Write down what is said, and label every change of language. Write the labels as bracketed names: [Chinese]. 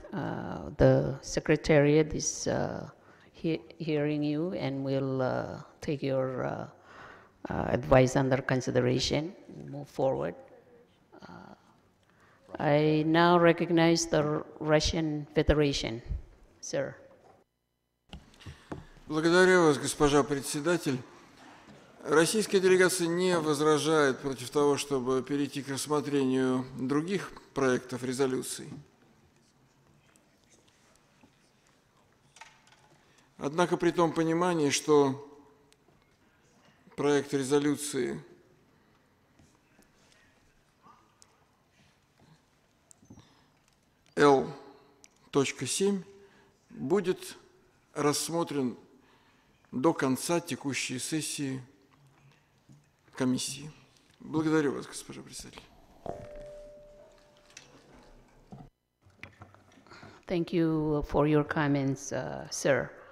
[English] The Secretariat is hearing you and will take your advice under consideration and move forward. I now recognize the Russian Federation. Sir. [Russian] Благодарю вас, госпожа председатель. Российская делегация не возражает против того, чтобы перейти к рассмотрению других проектов резолюций. Однако при том понимании, что проект резолюции L.7 будет рассмотрен до конца текущей сессии комиссии. Благодарю вас, госпожа председатель. [English] Thank you for your comments, sir.